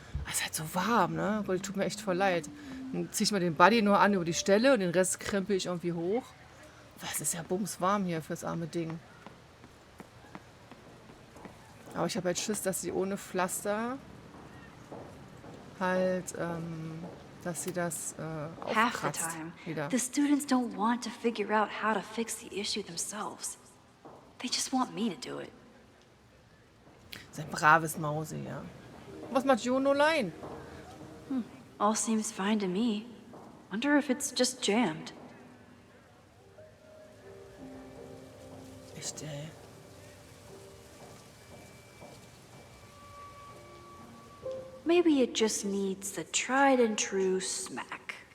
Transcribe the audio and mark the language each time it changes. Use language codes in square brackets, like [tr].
[de] Es ist halt so warm, ne? Weil tut mir echt voll leid. Dann zieh ich mal den Buddy nur an über die Stelle und den Rest krempel ich irgendwie hoch. Es ist ja bumswarm hier fürs arme Ding. Aber ich habe halt Schiss, dass sie ohne Pflaster halt, dass sie das [en] Half the [de] aufkratzt [en] time, [de] wieder. [en] the students don't want to figure out how to fix the issue themselves. They just want me to do it. [de] Das ist ein braves Mausi, ja. Was macht Juno Lein? [en] All seems fine to me. Wonder if it's just jammed. [de] Echt, ey. [en] Maybe it just needs the tried and true smack.